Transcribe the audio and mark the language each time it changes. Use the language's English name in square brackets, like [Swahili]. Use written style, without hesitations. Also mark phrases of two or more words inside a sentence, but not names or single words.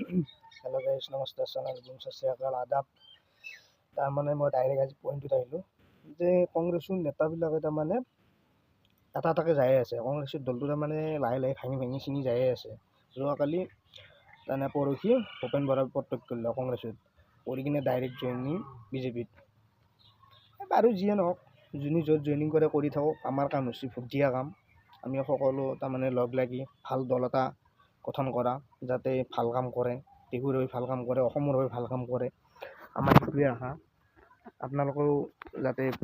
[English] hello guys [Hindi] नमस्ते अस्सलाम सत श्री अकाल आदाब [Assamese] তাৰমানে মই ডাইৰেক্ট আজি পইণ্টত আহিলোঁ যে কংগ্ৰেছৰ নেতাবিলাকে তাৰমানে এটা এটাকৈ যায়ে আছে কংগ্ৰেছৰ দলটো তাৰমানে লাহে লাহে ভাঙি ভাঙি ছিঙি যায়ে আছে যোৱাকালি তাৰমানে পৰহি ভূপেন বৰাই প্ৰত্যক্ষ কৰিলে কংগ্ৰেছত কৰি কিনে ডাইৰেক্ট জইনিং বিজেপিত বাৰু যিয়ে নহওক যোনে য'ত জইনিং কৰে কৰি থাকক আমাৰ কাম হৈছে ভোট দিয়া কাম আমি সকলো তাৰমানে লগ লাগি ভাল দল এটা গঠন কৰা যাতে ভাল কাম কৰে দেশৰ হৈ ভাল কাম কৰে অসমৰ হৈ ভাল কাম কৰে আমাৰ সেইটোৱে আশা আপোনালোকেও যাতে